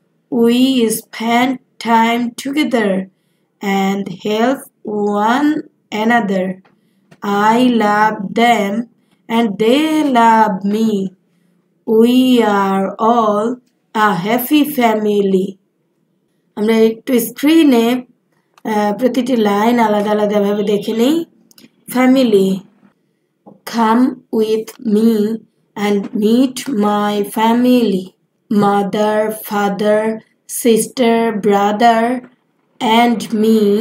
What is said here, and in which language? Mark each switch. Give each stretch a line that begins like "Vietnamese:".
English: We spend time together and help one another. I love them and they love me. We are all a happy family.
Bangla: আমরা একটু স্ক্রিনে প্রতিটি line আলাদা আলাদা ভাবে দেখে নেই।
English: Family. Come with me and meet my family. Mother, father, sister, brother, and me.